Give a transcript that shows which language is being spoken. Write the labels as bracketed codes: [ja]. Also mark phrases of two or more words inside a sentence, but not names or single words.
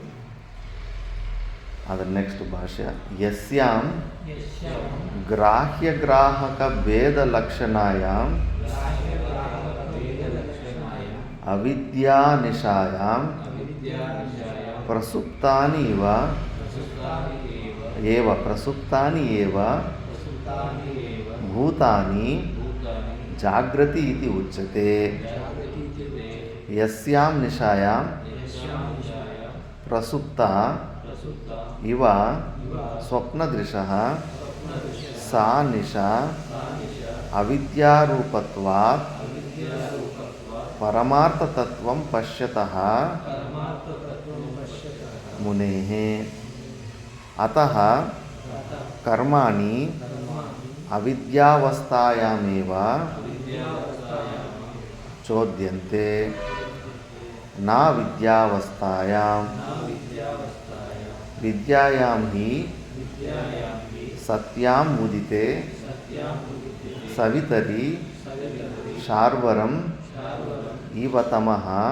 [kn] ಅದರ ನೆಕ್ಸ್ಟ್ [sa] ಭಾಷ್ಯ ಯಸ್ಯಾಂ ಗ್ರಾಹ್ಯ ಗ್ರಾಹಕ ಭೇದ ಲಕ್ಷಣಾಯಾಂ ಅವಿದ್ಯಾ ನಿಶಾಯಾಂ ಪ್ರಸುಪ್ತಾನಿ ಏವ ಭೂತಾನಿ ಜಾಗೃತಿ ಇತಿ ಉಚ್ಯತೆ. ಯಸ್ಯಾಂ ನಿಶಾಯಾಂ ಪ್ರಸುಪ್ತ ಇವ ಸ್ವಪ್ನದೃಶಃ ಸಾ ನಿಶಾ ಅವಿದ್ಯಾರೂಪತ್ವಾತ್ ಪರಮಾರ್ಥತತ್ವಂ ಪಶ್ಯತಃ ಮುನೇಃ ಅತಃ ಕರ್ಮಾಣಿ ಅವಿದ್ಯಾವಸ್ಥಾಯಾಮೇವ ಚೋದ್ಯಂತೆ ನ ವಿದ್ಯಾವಸ್ಥಾಯಾಂ ವಿದ್ಯಾಯಾಂ ಹಿ ಸತ್ಯಾಂ ಮುದಿತೆ ಸವಿತರಿ ಶಾರ್ವರಂ ಇವ ತಮಃ